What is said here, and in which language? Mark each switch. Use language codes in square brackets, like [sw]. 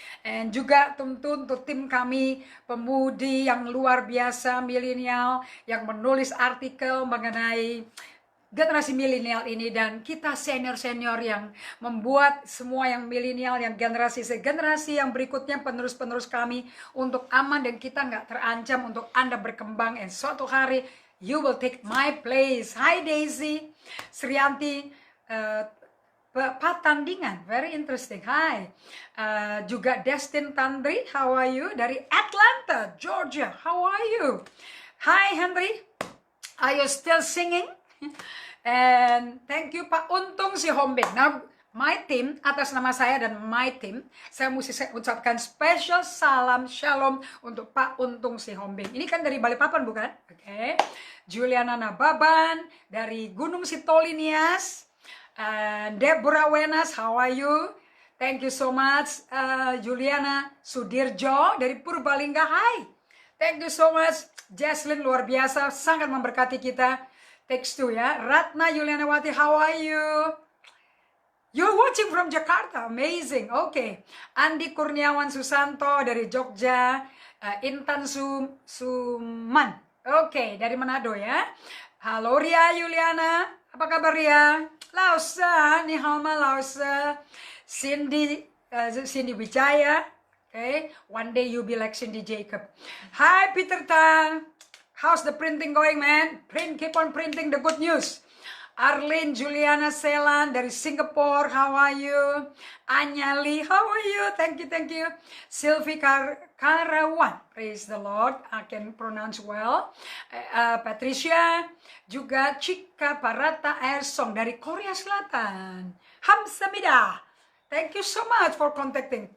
[id] And juga tentu untuk tim kami, pemudi yang luar biasa, milenial, yang menulis artikel mengenai generasi milenial ini, dan kita senior-senior yang membuat semua yang milenial, yang generasi yang berikutnya, penerus-penerus kami untuk aman dan kita nggak terancam untuk Anda berkembang, and suatu hari [en] you will take my place. Hi Daisy, Srianti, Patandingan, very interesting. Hi, juga Destin Tandri, how are you? Dari Atlanta, Georgia, how are you? Hi Henry, are you still singing? And thank you [id] Pak Untung si Hombing. Nah, my team, atas nama saya dan my team, saya mesti ucapkan special salam shalom untuk Pak Untung si Hombing. Ini kan dari Balikpapan bukan? Oke. Juliana Nababan dari Gunung Sitolinias. [en] Deborah Wenas, how are you? Thank you so much. [id] Juliana Sudirjo dari Purbalingga. Hai. [en] Thank you so much. [id] Jesslyn luar biasa, sangat memberkati kita. Text to ya. [en] Ratna Yulianawati, how are you? You're watching from Jakarta, amazing. [id] Okay. Andi Kurniawan Susanto dari Jogja. Intan Suman, okay, dari Manado ya. Halo Ria Yuliana, apa kabar Ria? Lausa, ni hama Lausa. [en] Cindy Wijaya, okay. One day you be like Cindy Jacob. Hi Peter Tan. How's the printing going, man? Keep on printing the good news. Arlene Juliana Selan dari Singapore, how are you? Anyali, how are you? Thank you. Sylvie Karawan, praise the Lord, I can pronounce well. [id] Patricia, juga Chika Parata Ersong dari Korea Selatan. [en] Hamsamida, thank you so much for contacting.